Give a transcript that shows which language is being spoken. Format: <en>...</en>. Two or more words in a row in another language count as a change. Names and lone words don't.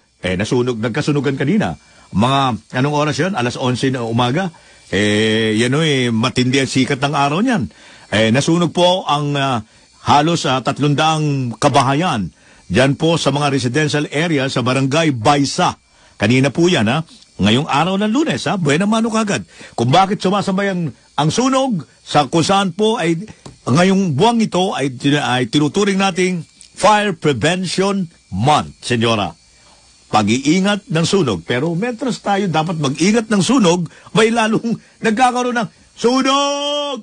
<tl>Nagkasunugan kanina. Mga, anong oras yun? Alas 11 na umaga. Matindi ang sikat ng araw niyan. Nasunog po ang halos 300 kabahayan. Diyan po sa mga residential area sa Barangay Baysa. Kanina po yan, ha? Ngayong araw ng Lunes, ha?</tl> <es>Buena mano</es> <tl>kagad. Kung bakit sumasabay ang sunog sa kung saan po ay ngayong buwang ito ay tinuturing nating Fire Prevention Month, senyora. Pag-iingat ng sunog. Pero metros tayo dapat mag-ingat ng sunog, may lalong nagkakaroon ng sunog!</tl>